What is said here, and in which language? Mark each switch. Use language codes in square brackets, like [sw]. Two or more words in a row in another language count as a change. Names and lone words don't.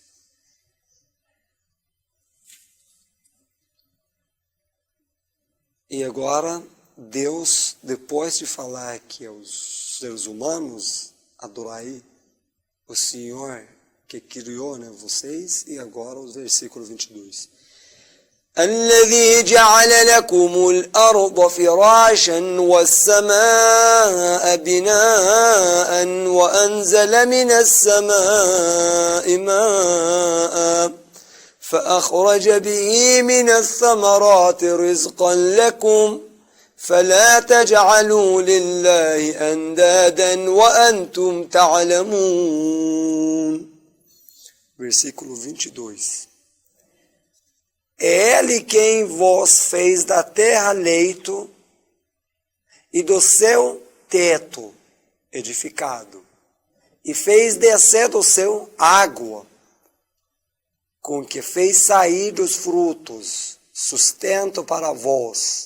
[pt] E agora, Deus, depois de falar que os seres humanos adorai o Senhor que criou, né, vocês, e agora o versículo 22. [ar] الذي جعل لكم الأرض فراشا والسماء بناء وأنزل من السماء ماء فأخرج به من الثمرات رزقا لكم فلا تجعلوا لله أندادا وأنتم تعلمون. [pt] Versículo 22. É Ele quem vos fez da terra leito e do seu teto edificado, e fez descer do céu água, com que fez sair dos frutos, sustento para vós.